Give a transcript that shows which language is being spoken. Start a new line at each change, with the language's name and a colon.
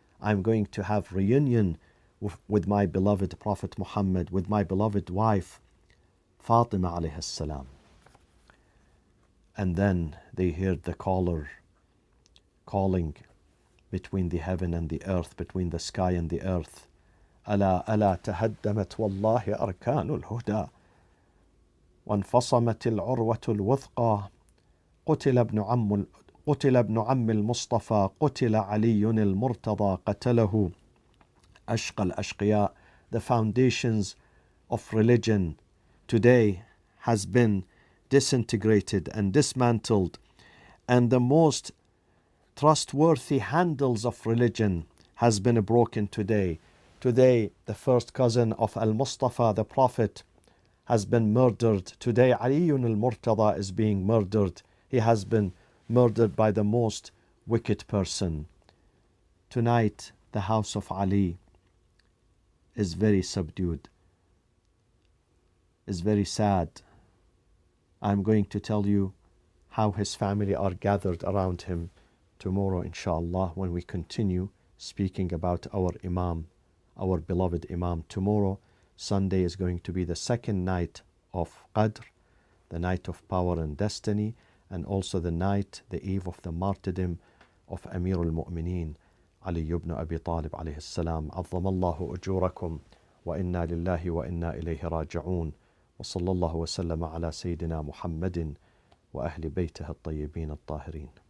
English: I'm going to have reunion with my beloved Prophet Muhammad, with my beloved wife Fatima alayhi salam. And then they heard the caller calling between the heaven and the earth, between the sky and the earth.
Arabic: ألا ألا تهدمت والله أركان الهدى وانفصمت العروة الوثقى قتل ابن عم المصطفى قتل علي المرتضى قتله أشقى الأشقياء.
English: The foundations of religion today has been disintegrated and dismantled, and the most trustworthy handles of religion has been broken today. Today, the first cousin of Al-Mustafa, the Prophet, has been murdered. Today, Ali al-Murtada is being murdered. He has been murdered by the most wicked person. Tonight, the house of Ali is very subdued, is very sad. I'm going to tell you how his family are gathered around him tomorrow, inshallah, when we continue speaking about our Imam, our beloved Imam. Tomorrow, Sunday, is going to be the second night of Qadr, the night of power and destiny, and also the night, the eve of the martyrdom of Amir al-Mu'mineen, Ali ibn Abi Talib alayhi salam.
Arabic: عظم الله أجوركم وإنا لله وإنا إليه راجعون وصلى الله وسلم على سيدنا محمد وأهل بيته الطيبين الطاهرين.